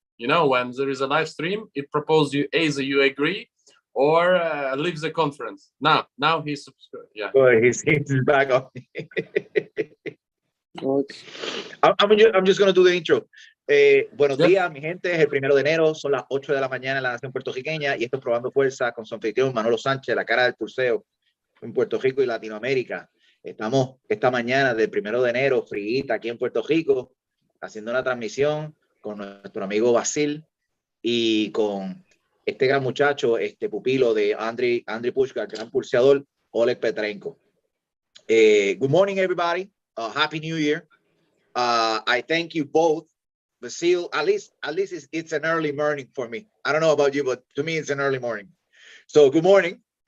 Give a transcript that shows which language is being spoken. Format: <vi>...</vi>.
<en>You know, when there is a live stream, it proposes you either you agree or leave the conference. Now he's subscribed. Yeah. Boy, he's back on. I'm just going to do the intro.</en> <es>Buenos días, mi gente. Es el 1 de enero, son las 8 de la mañana en la nación puertorriqueña y esto es Probando Fuerza con su anfitrión Manolo Sánchez, la cara del pulseo en Puerto Rico y Latinoamérica. Estamos esta mañana del 1 de enero, friguita aquí en Puerto Rico, haciendo una transmisión con nuestro amigo Basil y con este gran muchacho, este pupilo de Andriy Pushkar, gran pulseador, Oleg Petrenko.</es> <en>Good morning, everybody. Happy New Year. I thank you both. Basil, at least it's an early morning for me. I don't know about you, but to me it's an early morning. So good morning.</en>